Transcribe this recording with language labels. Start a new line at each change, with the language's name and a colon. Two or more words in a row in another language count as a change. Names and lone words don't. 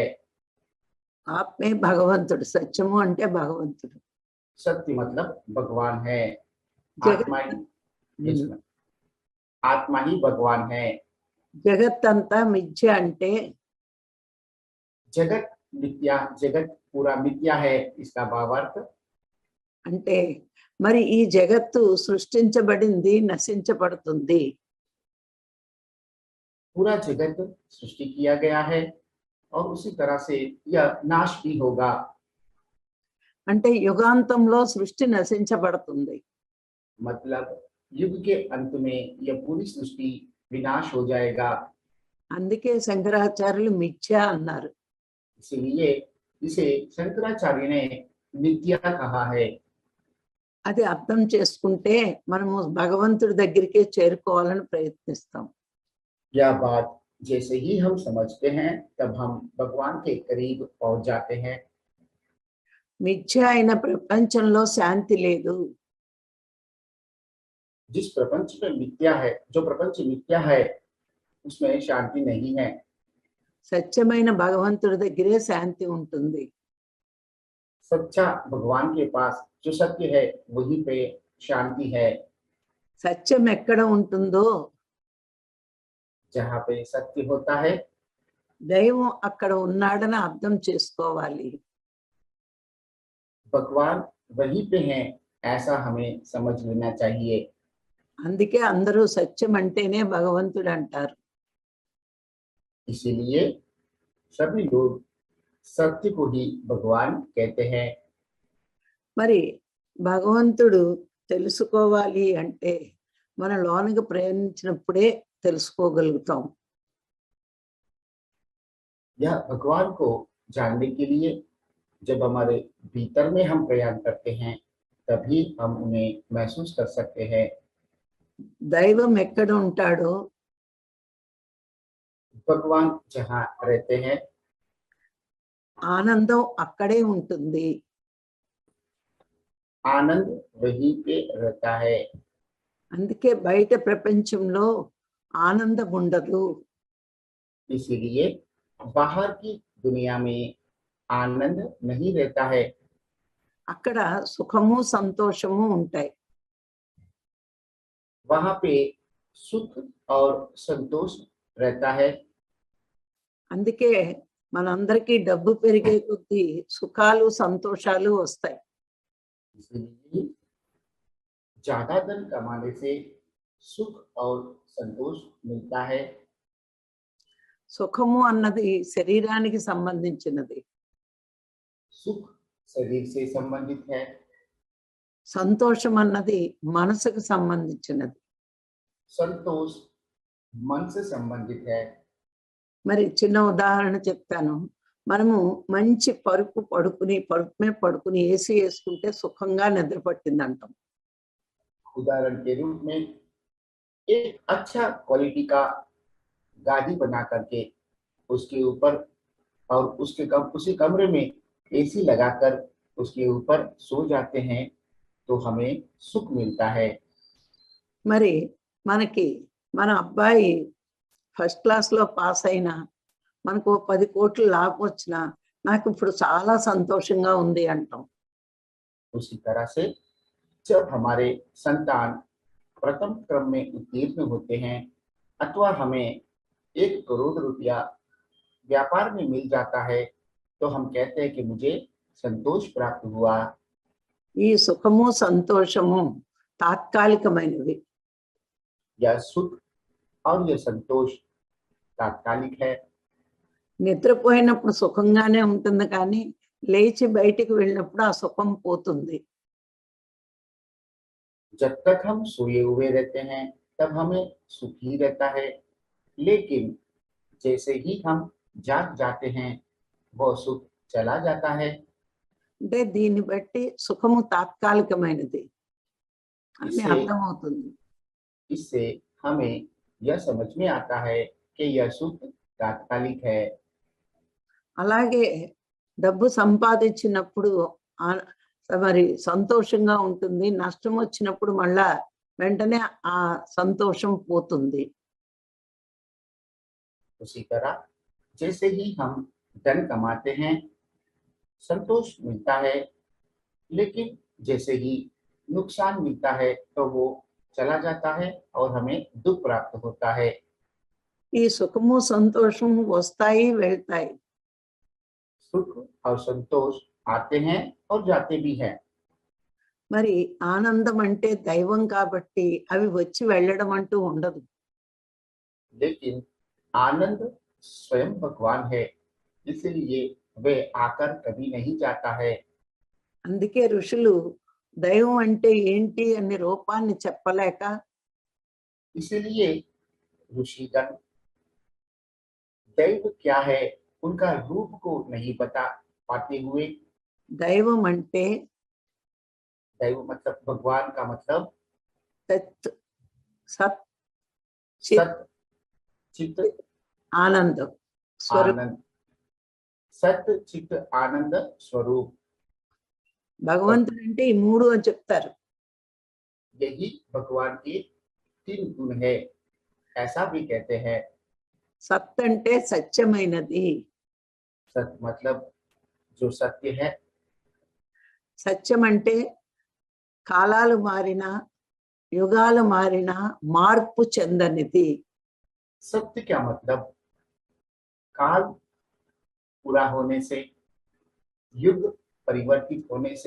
Telugu: ఆత్మే భగవంతుడు, సత్యము అంటే భగవంతుడు.
Hindi: सत्य मतलब भगवान है,
Telugu: జగత్
Hindi: आत्मा ही
English: yes, ma'am.
Hindi: आत्मा ही भगवान है।
Telugu: జగత్ అంతా మిథ్య అంటే
Hindi: जगत मिथ्या, जगत पूरा मिथ्या है, इसका भावार्थ
Telugu: అంటే మరి ఈ జగత్తు సృష్టించబడింది, నశించబడుతుంది.
Hindi: पूरा जगत सृष्टि किया गया है और उसी तरह से यह नाश भी होगा।
Telugu: అంటే యుగాంతంలో సృష్టి నశించబడుతుంది.
Hindi: मतलब युग के अंत में यह पूरी सृष्टि विनाश हो जाएगा।
Telugu: అందుకే శంకరాచార్యులు మిథ్య అన్నారు.
Hindi: इसलिए इसे शंकराचार्य ने मिथ्या कहा है।
Telugu: అది అర్థం చేసుకుంటే మనము భగవంతుడి దగ్గరికే చేరుకోవాలని ప్రయత్నిస్తాం.
Hindi: यह बात जैसे ही हम समझते हैं तब हम भगवान के करीब पहुंच जाते हैं।
Telugu: మిథ్య అయిన ప్రపంచంలో శాంతి లేదు.
Hindi: जिस प्रपंच में मिथ्या है, जो प्रपंच मिथ्या है, उसमें शांति नहीं है।
Telugu: సత్యమైన భగవంతుడి దగ్గరే శాంతి ఉంటుంది.
Hindi: सच्चा भगवान के पास जो सत्य है वहीं पे शांति है।
Telugu: సత్యం ఎక్కడ ఉంటుందో
Hindi: जहाँ पे सत्य होता है
Telugu: దైవం అక్కడ ఉన్నాడని అర్థం చేసుకోవాలి.
Hindi: भगवान वहीं पे हैं, ऐसा हमें समझ लेना चाहिए।
Telugu: అందుకే అందరూ సత్యం అంటేనే భగవంతుడు అంటారు.
Hindi: इसीलिए सभी लोग सत्य को ही भगवान कहते हैं।
Telugu: మరి భగవంతుడు తెలుసుకోవాలి అంటే మన లోనికి ప్రయాణించినప్పుడే తెలుసుకోగలుగుతాం.
Hindi: यह भगवान को जानने के लिए जब हमारे भीतर में हम प्रयाण करते हैं तभी हम उन्हें महसूस कर सकते हैं।
Telugu: దైవం ఎక్కడ ఉంటాడో
Hindi: भगवान जहाँ रहते हैं
Telugu: ఆనందం అక్కడే ఉంటుంది.
Hindi: आनंद वहीं पे रहता है।
Telugu: అందుకే బయట ప్రపంచంలో ఆనందం ఉండదు.
Hindi: इसीलिए बाहर की दुनिया में आनंद नहीं रहता है।
Telugu: అక్కడ సుఖము సంతోషము ఉంటాయి.
Hindi: वहां पे सुख और संतोष रहता है।
Telugu: అందుకే మనందరికీ డబ్బు పెరిగే కొద్దీ సుఖాలు సంతోషాలు వస్తాయి.
Hindi: इसलिए ज्यादा धन कमाने से सुख और संतोष मिलता है।
Telugu: సుఖము అన్నది శరీరానికి సంబంధించినది,
Hindi: सुख शरीर से संबंधित है,
Telugu: సంతోషం అన్నది మనసుకు సంబంధించినది.
Hindi: संतोष मन से संबंधित है।
Telugu: మరి చిన్న ఉదాహరణ చెప్తాను. మనము మంచి పరుపు మీద పడుకుని ఏసీ వేసుకుంటే సుఖంగా నిద్ర పట్టింది అంటాం.
Hindi: उदाहरण के रूप में एक अच्छा क्वालिटी का गादी बना करके उसके ऊपर और उसी कमरे में एसी लगाकर उसके ऊपर सो जाते हैं तो हमें सुख मिलता है।
Telugu: మరి మన అబ్బాయి
English: first class
Telugu: లో పాస్ అయినా, మనకు 10 కోట్లు లాభం వచ్చినా నాకు ఇప్పుడు చాలా సంతోషంగా ఉంది అంటాం.
Hindi: उसी तरह से जब हमारे संतान प्रथम क्रम में उत्तीर्ण होते हैं अथवा हमें 1 करोड़ रुपया व्यापार में मिल जाता है तो हम कहते हैं कि मुझे संतोष प्राप्त हुआ।
Telugu: ఈ సుఖము సంతోషము తాత్కాలికమైనవి.
Hindi: यह सुख और यह संतोष तात्कालिक है।
Telugu: నిద్రపోయినప్పుడు సుఖంగానే ఉంటుంది, కానీ లేచి బయటికి వెళ్ళినప్పుడు ఆ సుఖం పోతుంది.
Hindi: जब तक हम सोए हुए रहते हैं तब हमें सुख ही रहता है, लेकिन जैसे ही हम जाग जाते हैं वह सुख चला जाता है।
Telugu: అంటే దీన్ని బట్టి సుఖము తాత్కాలికమైనది అని
Hindi: इससे
Telugu: అర్థమవుతుంది.
Hindi: इससे हमें यह समझ में आता है कि यह सुख तात्कालिक है।
Telugu: అలాగే డబ్బు సంపాదించినప్పుడు మరి సంతోషంగా ఉంటుంది, నష్టం వచ్చినప్పుడు మళ్ళా వెంటనే ఆ సంతోషం పోతుంది.
Hindi: उसी तरह जैसे ही हम धन कमाते हैं, संतोष मिलता है, लेकिन जैसे ही नुकसान मिलता है तो वो चला जाता है और हमें दुख प्राप्त होता है।
Telugu: ఈ సుఖము, సంతోషము వస్తాయి, వెళ్తాయి.
Hindi: सुख और संतोष आते हैं और जाते भी हैं,
Telugu: మరి ఆనందం అంటే దైవం కాబట్టి అవి వచ్చి వెళ్ళడం అంటూ ఉండదు.
Hindi: लेकिन आनंद स्वयं भगवान है, इसलिए वे आकर कभी नहीं जाता है।
Telugu: అందుకే ఋషులు దైవం అంటే ఏంటి అనే రూపాన్ని చెప్పలేక
Hindi: इसीलिए ऋषिगण दैव क्या है उनका रूप को नहीं बता पाते हुए,
Telugu: దైవం అంటే
Hindi: दैव मतलब भगवान का मतलब
Telugu: సత్, సత్, చిత్,
Hindi: सत, चित,
Telugu: ఆనందం స్వరూపం.
Hindi: आनंद, सत चित आनंद स्वरूप,
Telugu: భగవంతుడు అంటే ఈ మూడు అని చెప్తారు.
Hindi: यही भगवान के तीन गुण है, ऐसा भी कहते हैं।
Telugu: సత్ అంటే సత్యమైనది.
Hindi: सत मतलब जो सत्य है,
Telugu: సత్యం అంటే కాలాలు మారినా, యుగాలు మారినా మార్పు చెందనిది.
Hindi: सत्य क्या मतलब काल पूरा होने से, युग परिवर्तित होने से,